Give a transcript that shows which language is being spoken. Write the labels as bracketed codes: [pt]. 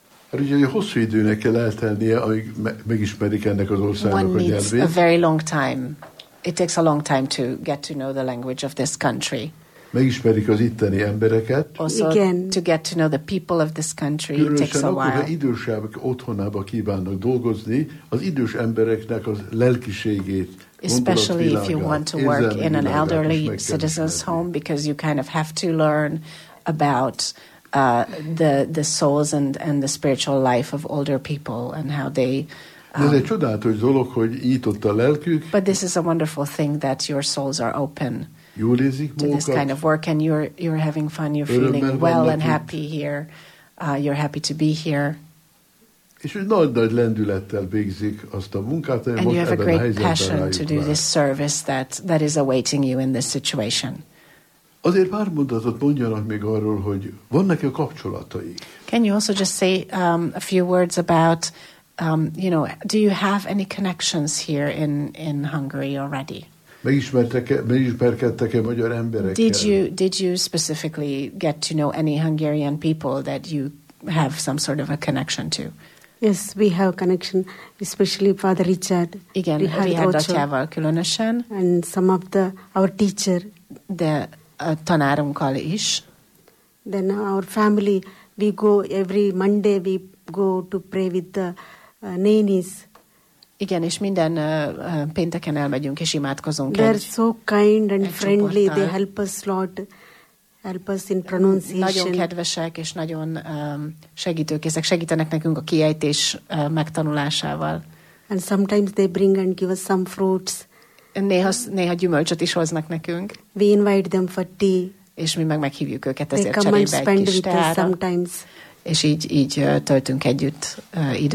[hu] Hát ugye hosszú időnek kell eltennie, amíg megismerik ennek az országnak [en] one [hu] a nyelvét. [en] One needs a very long time. It takes a long time to get to know the language of this country. [hu] Megismerik az itteni embereket. [en] Also, again, to get to know the people of this country, it takes a while. [hu] Különösen akkor, ha idősebbek otthonába kívánnak dolgozni, az idős embereknek az lelkiségét, [en] especially if you want to work in an elderly citizen's home, because you kind of have to learn about the souls and the spiritual life of older people and how they. [hu] Ez egy csodálatos dolog, hogy nyitott a lelkük. [en] But this is a wonderful thing that your souls are open. [hu] Jól érzik magukat. [en] To this kind of work and you're having fun, you're feeling well and happy here. You're happy to be here. [hu] És hogy nagy lendülettel végzik azt a munkát, amely most ebben a helyzetben rájuk. [en] And you have a great passion to do this service that is awaiting you in this situation. [hu] Azért pár mondatot mondjanak még arról, hogy vannak-e kapcsolatai? [en] Can you also just say a few words about, do you have any connections here in Hungary already? [hu] Megismerkedtek-e magyar emberekkel? [en] Did you specifically get to know any Hungarian people that you have some sort of a connection to? Yes, we have connection, especially Father Richard. [hu] Igen, Richard atyával különösen. [en] And some of the our teacher. [hu] De a tanárunkkal is. [en] Then our family, we go every Monday, we go to pray with the nannies. [hu] Igen, és minden pénteken elmegyünk és imádkozunk. [en] They're so kind and friendly. They help us lot. Help us in pronunciation. [hu] Nagyon kedvesek és nagyon segítőkészek. Segítenek nekünk a kiejtés megtanulásával. [en] And sometimes they bring and give us some fruits. [hu] Néha gyümölcsöt is hoznak nekünk. [en] We invite them for tea. [hu] És mi meg meghívjuk őket ezért cserébe egy kis teára. [en] Sometimes. [hu] És így töltünk együtt időt.